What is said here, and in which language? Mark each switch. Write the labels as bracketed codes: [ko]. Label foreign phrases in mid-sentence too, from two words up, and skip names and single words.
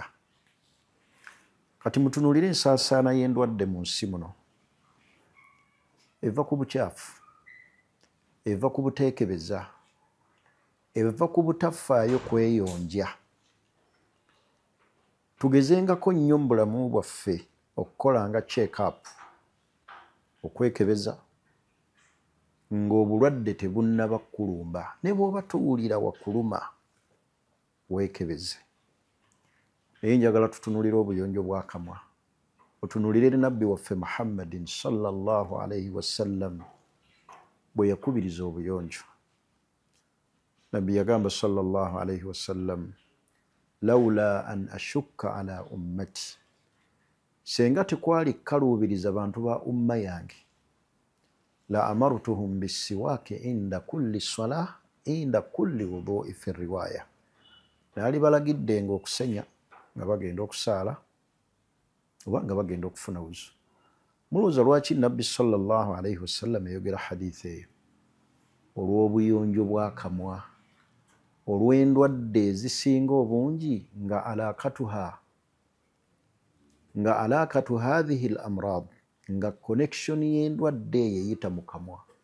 [lg] Kati mutunuulire ensaasaana y'endwadde mu nsi muno. Eva ku bukyafu, eva ku buteekebeza, eva ku butafaayo kweyonja. Tugezengako nnyo mu bulamu bwaffe okukolanga check-up, okwekebeza ng'obulwadde tebunnaba kkulumba. Ne bw'oba tuwulira wakuluma, weekebeze. Naye njagala tutunuulire obuyonjo bw'akamwa. Otunuulire Nabbi waffe Muhammadin [ar] صلى الله عليه وسلم [lg] bwe yakubiriza obuyonjo. Nabbi yagamba [ar] صلى الله عليه وسلم، لولا أن أشق على أمتي, [lg] senga tekwali kaluubiriza bantu ba umma yange, [ar] لأمرتهم بالسواك عند كل صلاة عند كل وضوء في رواية, [lg] naali balagiddenga okusenya nga bagenda okusaala oba nga bagenda okufuna wuzu. Mulowooza lwaki Nabbi [ar] صلى الله عليه وسلم [lg] yayogera hadithi eyo? Olw'obuyonjo bw'akamwa, olw'endwadde ezisinga obungi nga [ar] علاقة هذه الأمراض, [lg] nga connection y'endwadde eyo eyita mu kamwa.